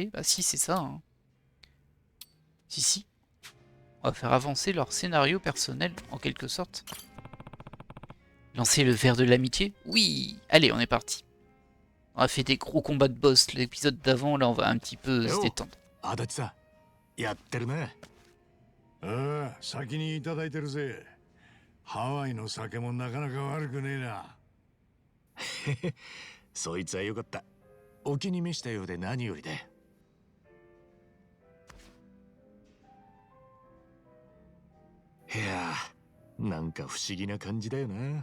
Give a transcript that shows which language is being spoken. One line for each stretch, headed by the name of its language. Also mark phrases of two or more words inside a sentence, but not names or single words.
French: Bah si, c'est ça. Hein. Si. On va faire avancer leur scénario personnel, en quelque sorte. Lancer le verre de l'amitié? Oui. Allez, on est parti. On a fait des gros combats de boss l'épisode d'avant, là on va un petit peu se détendre.
Japanese: Adachi-san, やってるね。ああ、先にいただいてるぜ。ハワイの酒もなかなか悪くねえな。そいつはよかった。お気に召したようで何よりで。いやー、なんか不思議な感じだよな。